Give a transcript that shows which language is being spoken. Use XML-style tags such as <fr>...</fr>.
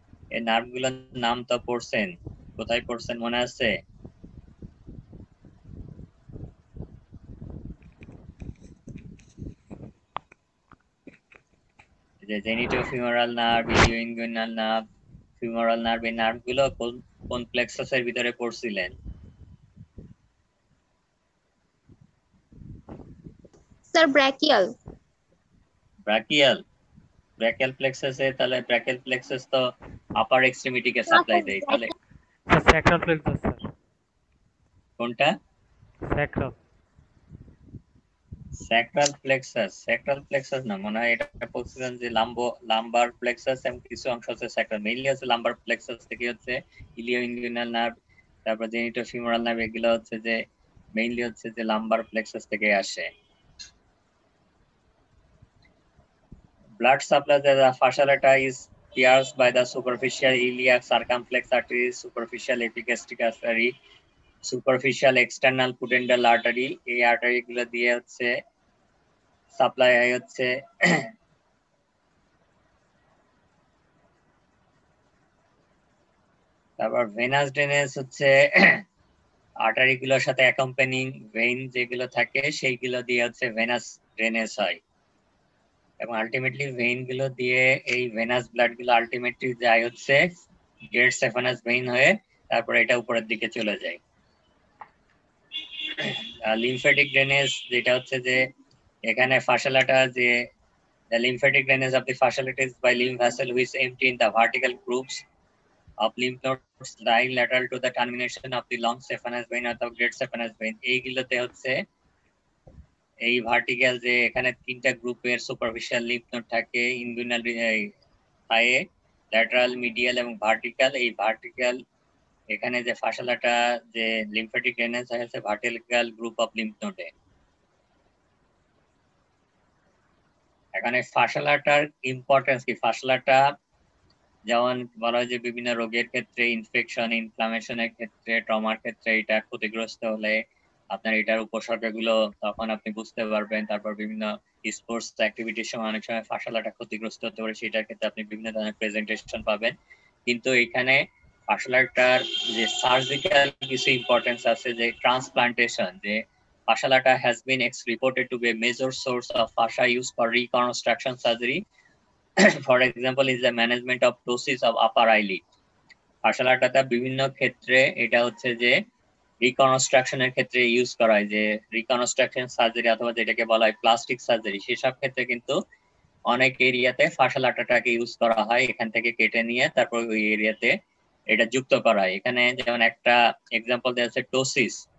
<bn>এই নার্ভগুলোর নাম তো পড়ছেন, কোথায় পড়ছেন মনে আছে? যে জেনিটোফিমোরাল নার্ভ, ইলিও-ইনগুইনাল নার্ভ, ফিমোরাল নার্ভ, এই নার্ভগুলো কোন প্লেক্সাসের ভিতরে পড়ছিলেন?</bn> <en>Sir, brachial.</en> <bn>ব্র্যাকিয়াল প্লেক্সাসে। তাহলে ব্র্যাকিয়াল প্লেক্সাস তো আপার এক্সট্রিমিটিকে সাপ্লাই দেয়, তাহলে স্যার স্যাক্রাল প্লেক্সাস স্যার। কোনটা? স্যাক্রাল। স্যাক্রাল প্লেক্সাস না, মনে হয় এটা বলছিলেন যে লাম্বার প্লেক্সাস এবং কিছু অংশ হচ্ছে স্যাক্রাল। মেইনলি হচ্ছে লাম্বার প্লেক্সাস থেকে হচ্ছে ইলিও-ইনগুইনাল নার্ভ, তারপর জেনিটোফিমোরাল নার্ভ, এগুলো হচ্ছে যে মেইনলি হচ্ছে যে লাম্বার প্লেক্সাস থেকে আসে।</bn> <en>Blood supply to the fascial atta is pierced by the superficial iliac circumflex artery, superficial epigastric artery, superficial external pudendal artery।</en> <bn>এই আর্টারি গুলো দিয়ে হচ্ছে সাপ্লাই হয় হচ্ছে তারপর ভেনাস ড্রেনেজ হচ্ছে আর্টারি গুলোর সাথে অ্যাকম্পানিং ভেইন যেগুলো থাকে সেইগুলো দিয়ে হচ্ছে ভেনাস ড্রেনেজ হয়, এবং আলটিমেটলি ভেইন গুলো দিয়ে এই ভেনাস ব্লাড গুলো আলটিমেটলি যায় হচ্ছে গ্রেট সেফানাস ভেইন হয়ে, তারপর এটা উপরের দিকে চলে যায়। লিম্ফ্যাটিক ড্রেনেজ যেটা হচ্ছে যে এখানে ফাশাল আটা, যে</bn> <en>the lymphatic drainage of the fascial atta is by lymph vessel which empty in the vertical groups of lymph nodes lying lateral to the termination of the long saphenous vein অথবা great saphenous vein।</en> <bn>এইগুলোতে হচ্ছে এই vertical যে এখানে তিনটা গ্রুপের superficial lymph node থাকে, inguinal, হাইয়ে, lateral, medial এবং ভার্টিক্যাল। এই ভার্টিক্যাল এখানে যে ফাশাল আটা যে লিম্ফ্যাটিক ড্রেনেজ হয়েছে ভার্টিক্যাল গ্রুপ অফ লিম্ফ নোডে। এখানে ফাশাল আটার ইম্পর্টেন্স কি? ফাশাল আটা যেমন বলা হয় যে বিভিন্ন রোগের ক্ষেত্রে, ইনফেকশন, ইনফ্লামেশনের ক্ষেত্রে, ট্রমার ক্ষেত্রে এটা ক্ষতিগ্রস্ত হলে আপনার এটার উপসর্গগুলো তখন আপনি বুঝতে পারবেন। তারপর বিভিন্ন স্পোর্টস অ্যাক্টিভিটির সময় অনেক সময় ফাশাল আটা ক্ষতিগ্রস্ত হতে পারে, সেটার ক্ষেত্রে আপনি বিভিন্ন ধরনের প্রেজেন্টেশন পাবেন। কিন্তু এখানে ফাশাল আটার যে সার্জিক্যাল কিছু ইম্পর্টেন্স আছে, যে ট্রান্সপ্লান্টেশন, যে</bn> <en>fascial atta has been reported to be a major source of fascia used for reconstruction surgery. For example, is the management of ptosis of upper eyelid.</en> <bn>Fascial atta বিভিন্ন ক্ষেত্রে এটা হচ্ছে যে রিকনস্ট্রাকশনের ক্ষেত্রে ইউজ করা হয়, যে রিকনস্ট্রাকশন সার্জারি অথবা যেটাকে বলা হয় প্লাস্টিক সার্জারি, সেসব ক্ষেত্রে কিন্তু অনেক এরিয়াতে ফাশাল আটাটাকে ইউজ করা হয়, এখান থেকে কেটে নিয়ে তারপর ওই এরিয়াতে এটা যুক্ত করা হয়। এখানে যেমন একটা এক্সাম্পল দেওয়া আছে টোসিস।</bn>